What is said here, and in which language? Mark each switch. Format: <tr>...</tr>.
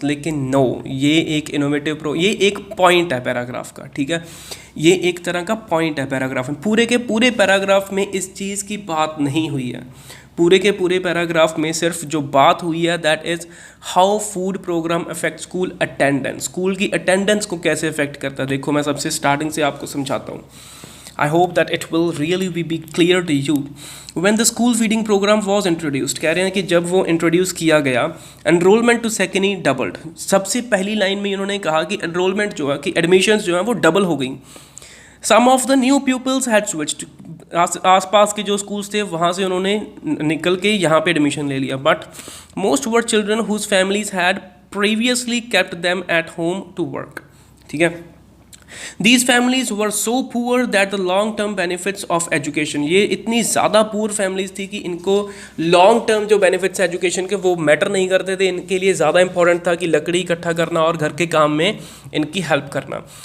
<hi>लेकिन नो, ये एक पॉइंट है पैराग्राफ का, ठीक है, ये एक तरह का पॉइंट है पैराग्राफ में, पूरे के पूरे पैराग्राफ में इस चीज़ की बात नहीं हुई है, पूरे के पूरे पैराग्राफ में सिर्फ जो बात हुई है</hi> <en>that is how food program affect school attendance,</en> <hi>school की अटेंडेंस को कैसे अफेक्ट करता है। देखो मैं सबसे स्टार्टिंग से आपको समझाता हूँ।</hi> <en>I hope that it will really be clear to you. When the school feeding program was introduced,</en> <hi>कह रहे हैं कि जब वो इंट्रोड्यूस किया गया,</hi> <en>enrollment to secondary doubled.</en> <hi>सबसे पहली लाइन में इन्होंने कहा कि enrollment जो है कि admissions जो है वो डबल हो गई।</hi> <en>Some of the new pupils had switched.</en> <hi>आसपास के जो स्कूल्स थे वहाँ से उन्होंने निकल के यहाँ पे एडमिशन ले लिया, but</hi> <en>most were children whose families had previously kept them at home to work,</en> <hi>ठीक है।</hi> <en>These families were so poor that the long term benefits of education,</en> <hi>ये इतनी ज़्यादा पुअर फैमिलीज थी कि इनको लॉन्ग टर्म जो बेनिफिट्स एजुकेशन के वो मैटर नहीं करते थे, इनके लिए ज़्यादा इंपॉर्टेंट था कि लकड़ी इकट्ठा करना और घर के काम में इनकी हेल्प करना।</hi>